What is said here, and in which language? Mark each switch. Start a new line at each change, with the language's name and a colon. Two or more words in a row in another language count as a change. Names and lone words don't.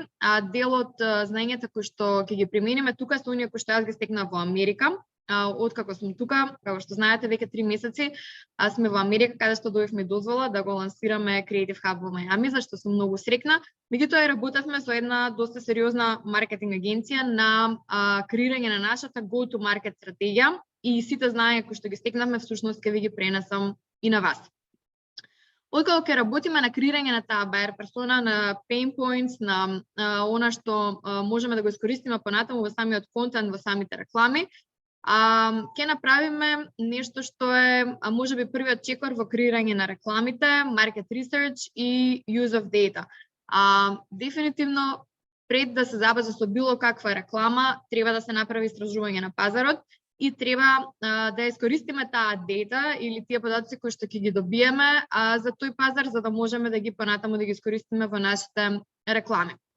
Macedonian: Дел од знаењата кои што ќе ги примениме тука се оние кои што јас ги стекнав во Америка. Откако сум тука, како што знаете, веќе 3 месеци сме во Америка, каде што добивме дозвола да го лансираме Creative Hub во Мајами, за што сум многу срекна. Меѓутоа и работевме со една доста сериозна маркетинг агенција на креирање на нашата go-to-market стратегија и сите знаења кои што ги стекнавме всушност ќе ви ги пренесам и на вас. Откако ќе работиме на креирање на таа
English: buyer persona,
Macedonian: на
English: pain points,
Macedonian: на она што можеме да го искористиме понатаму во самиот контент, во самите реклами, ќе направиме нешто што е можеби првиот чекор во креирање на рекламите,
English: market research
Macedonian: и
English: use of data.
Macedonian: Дефинитивно пред да се започне со било каква реклама, треба да се направи истражување на пазарот и треба да искористиме таа дата или тие податоци кои што ќе ги добиеме за тој пазар, за да можеме да ги понатаму да ги искористиме во нашите реклами.